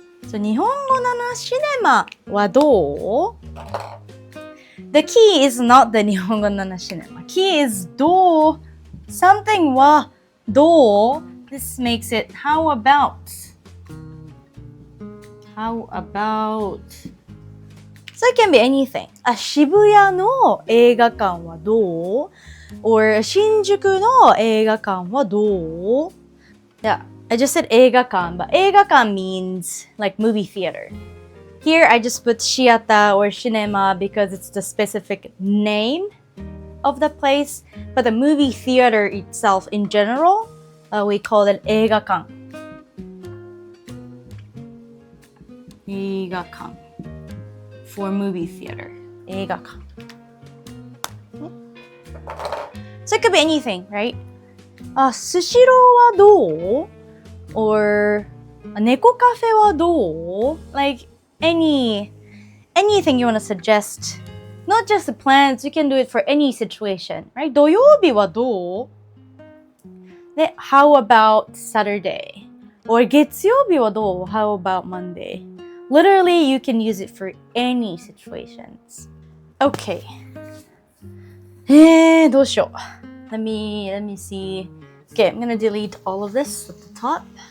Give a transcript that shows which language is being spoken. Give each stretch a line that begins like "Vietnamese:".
Japanese: So 日本語7シネマはどう?
English: The key is not the 日本語7シネマ. Key is どう something
Japanese: はどう
English: This makes it how about. How about? So it can be anything.
Japanese: 渋谷の映画館はどう
English: or
Japanese: 新宿の映画館はどう
English: Yeah, I just said 映画館, but 映画館 means like movie theater. Here I just put shiata or cinema because it's the specific name of the place, but the movie theater itself in general, we call it 映画館. 映画館 for movie theater.
Japanese: 映画館.
English: So it could be anything, right?
Japanese: スシローはどう
English: or
Japanese: 猫カフェはどう
English: Like anything you want to suggest. Not just the plans, you can do it for any situation, right?
Japanese: 土曜日はどうで
English: How about Saturday? Or
Japanese: 月曜日はどう
English: How about Monday? Literally, you can use it for any situations. Okay.
Japanese: どうしよう
English: Let me see. Okay, I'm gonna delete all of this at the top.